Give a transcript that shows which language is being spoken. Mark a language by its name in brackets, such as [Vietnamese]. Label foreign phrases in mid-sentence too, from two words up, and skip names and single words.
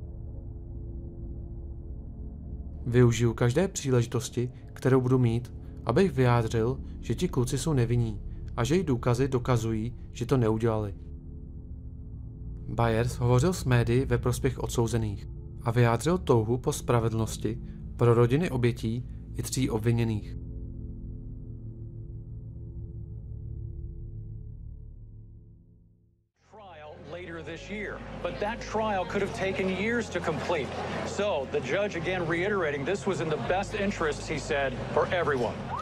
[Czech] Využiju každé příležitosti, kterou budu mít, abych vyjádřil, že ti kluci jsou nevinní a že jejich důkazy dokazují, že to neudělali. Byers hovořil s médii ve prospěch odsouzených a vyjádřil touhu po spravedlnosti pro rodiny obětí i 3 obviněných. [English] This year, but that trial could have taken years to complete. So the judge again reiterating this was in the best interests, he said, for everyone.